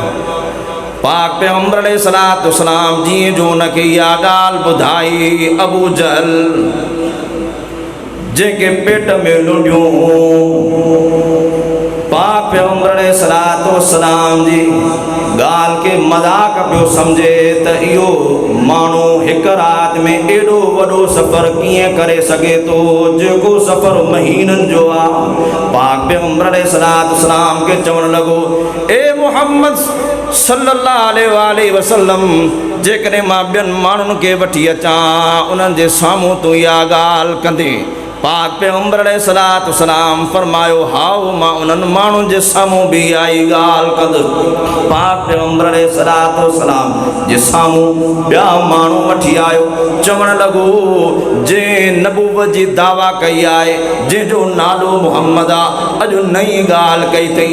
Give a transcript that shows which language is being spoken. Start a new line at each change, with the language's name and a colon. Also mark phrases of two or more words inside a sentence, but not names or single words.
Sindhi: पाक पैगम्बर
Arabic: عليه الصلاة والسلام
Sindhi: जीअं जो उनखे इहा ॻाल्हि ॿुधाई अबू जहल जंहिंखे पेट में लुंडियूं पाक पैगम्बर
Arabic: عليه الصلاة والسلام
Sindhi: जी गाल के मजाक पियो सम्झे त इहो माण्हू हिकु राति में एॾो वॾो सफ़र कीअं करे सघे थो जेको सफ़र महीननि जो आहे। पाक पैगंबर अलैहिस्सलाम खे चवणु लॻो, ए मुहम्मद
Arabic: صلى الله عليه وسلم,
Sindhi: जेकॾहिं मां ॿियनि माण्हुनि खे वठी अचां उन्हनि जे साम्हूं तूं इहा ॻाल्हि कंदे? पाक पैगंबर अलैहिस्सलाम फरमायो, हाओ मां उन्हनि माण्हुनि जे साम्हूं बि इहा ई ॻाल्हि कंदुसि। पाक पैगंबर अलैहिस्सलाम जे साम्हूं ॿिया माण्हू वठी आयो, चवणु लॻो, जंहिं नबूवत जी दावा कई आहे, जंहिंजो नालो मुहम्मद आहे, अॼु नई ॻाल्हि कई अथई।